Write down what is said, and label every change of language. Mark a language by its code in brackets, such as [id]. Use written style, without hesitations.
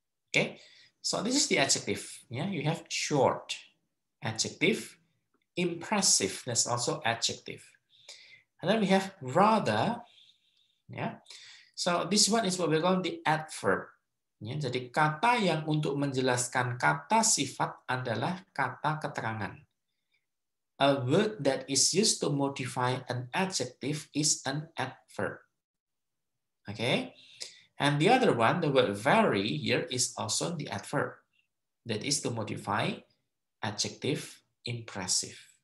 [en] Okay, so this is the adjective. Yeah, you have short, adjective. Impressive, that's also adjective. And then we have rather, yeah. So this one is what we call the adverb. [id] Ya, jadi kata yang untuk menjelaskan kata sifat adalah kata keterangan. [en] A word that is used to modify an adjective is an adverb. Okay? And the other one, the word very here is also the adverb. That is to modify adjective impressive.